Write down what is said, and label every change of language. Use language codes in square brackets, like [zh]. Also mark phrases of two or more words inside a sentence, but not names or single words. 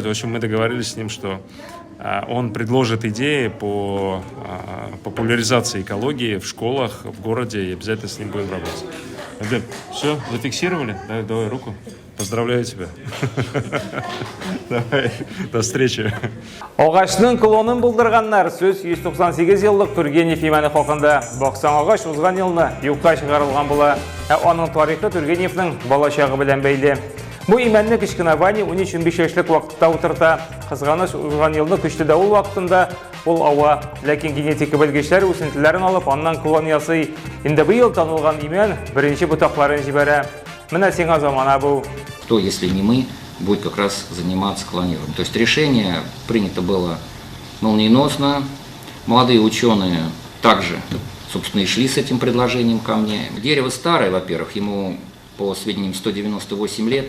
[ru] В общем, мы договорились с ним, что он предложит идеи по популяризации экологии в школах, в городе, и обязательно с ним будем работать. Альберт, все, зафиксировали? Давай руку. Поздравляю тебя. Давай, до встречи. [tt] Ағашның клонын булдырганнар сөз 198 еллык Тургенев имәне хакында. Баксан агач узган елны юкка чыгарылган була. Аның тарихы Тургеневның балачагы белән бәйле. Бу имәнне кечкенә Ваня 13-15 яшьлек вакытта утырта. Кызганыч узган елны көчле дәвыл вакытында ул ава, ләкин генетика белгечләр үсентеләрен алып, аннан клон ясый. Инде бу ел танылган имән беренче бутакларын җибәрә. Менә сиңа замана бу. [ru] Кто, если не мы, будет как раз заниматься клонированием. То есть решение принято было молниеносно. Молодые ученые также, собственно, и шли с этим предложением ко мне. Дерево старое, во-первых, ему, по сведениям, 198 лет.